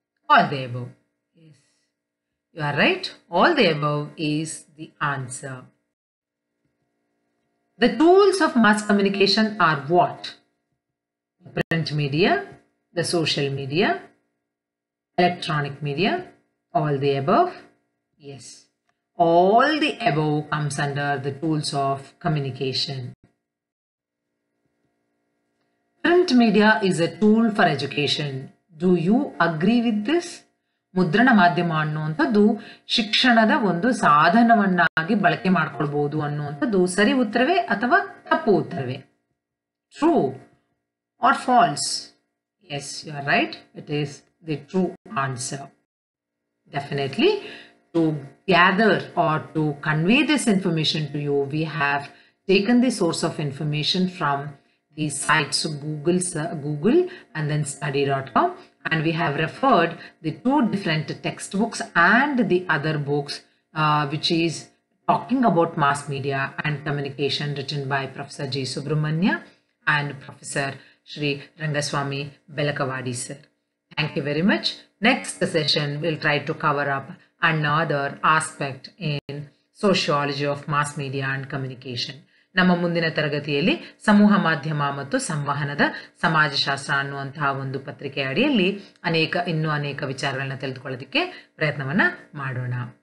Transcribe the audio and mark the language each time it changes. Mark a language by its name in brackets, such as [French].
[English] All the above. Yes, you are right. All the above is the answer. The tools of mass communication are what? Print media, the social media, electronic media, all the above? Yes, all the above comes under the tools of communication. Print media is a tool for education. Do you agree with this? [Kannada] ಮುದ್ರಣ ಮಾಧ್ಯಮ ಅನ್ನುವಂಥದ್ದು ಶಿಕ್ಷಣದ ಒಂದು ಸಾಧನವನ್ನಾಗಿ ಬಳಕೆ ಮಾಡ್ಕೊಳ್ಬಹುದು ಅನ್ನುವಂಥದ್ದು ಸರಿ ಉತ್ತರವೇ ಅಥವಾ ತಪ್ಪು ಉತ್ತರವೇ? [English] True or false? Yes, you are right. It is the true answer. Definitely, to gather or to convey this information to you, we have taken the source of information from the sites Google and then study.com, and we have referred the two different textbooks and the other books which is talking about mass media and communication, written by Professor G. Subramanya and Professor Shri Rangaswamy Belakavadi sir. Thank you very much. Next session we'll try to cover up another aspect in sociology of mass media and communication. [Kannada] ನಮ್ಮ ಮುಂದಿನ ತರಗತಿಯಲ್ಲಿ ಸಮೂಹ ಮಾಧ್ಯಮ ಮತ್ತು ಸಂವಹನದ ಸಮಾಜಶಾಸ್ತ್ರ ಅನ್ನುವಂತಹ ಒಂದು ಪತ್ರಿಕೆ ಅಡಿಯಲ್ಲಿ ಇನ್ನೂ ಅನೇಕ ವಿಚಾರಗಳನ್ನ ತಿಳಿದುಕೊಳ್ಳೋದಕ್ಕೆ ಪ್ರಯತ್ನವನ್ನ ಮಾಡೋಣ.